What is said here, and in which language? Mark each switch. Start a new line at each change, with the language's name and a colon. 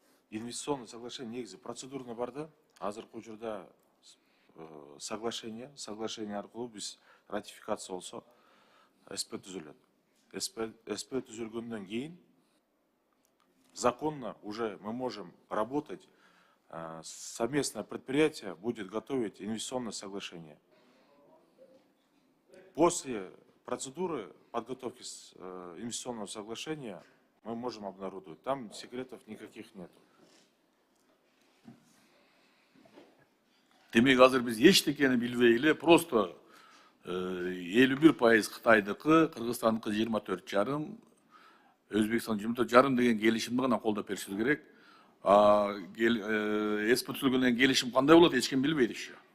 Kyrgyz: Инвестиционный соглашение негизи процедурный бар да. Азыркы учурда соглашение аркылуу биз ратификация болсо СП түзүлөт.
Russian: СП
Kyrgyz: түзүлгөндөн кийин
Russian: законно уже мы можем работать, совместное предприятие будет готовить инвестиционное соглашение. После процедуры подготовки инвестиционного соглашения мы можем обнародовать. Там секретов никаких нет.
Kyrgyz: Демек азыр биз эчтекени билбей эле просто 51% Кытайдыкы, Кыргызстандыкы 24,5, Өзбекстан 24,5 деген келишимди гана колдоп беришибиз керек. СП түзүлгөндөн келишим кандай болот, эч ким билбейт еще.